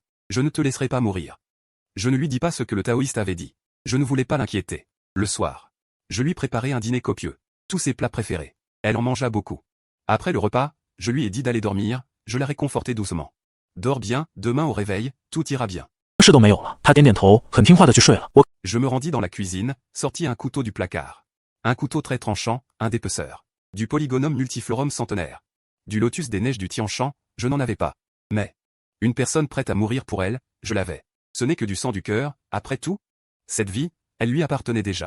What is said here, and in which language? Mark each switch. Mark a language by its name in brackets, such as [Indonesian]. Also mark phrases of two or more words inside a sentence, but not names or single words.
[French] Je ne te laisserai pas mourir. Je ne lui dis pas ce que le taoïste avait dit. Je ne voulais pas l'inquiéter. Le soir, je lui préparai un dîner copieux. Tous ses plats préférés. Elle en mangea beaucoup. Après le repas, je lui ai dit d'aller dormir, je la réconfortai doucement. Dors bien, demain au réveil, tout ira bien. [Chinese] 事都没有了，他点点头，很听话的去睡了。 [French] Je me rendis dans la cuisine, sortis un couteau du placard. Un couteau très tranchant, un dépeceur. Du polygonum multiflorum centenaire. Du lotus des neiges du Tianshan, je n'en avais pas. Mais une personne prête à mourir pour elle, je l'avais. Ce n'est que du sang du cœur, après tout. Cette vie, elle lui appartenait déjà.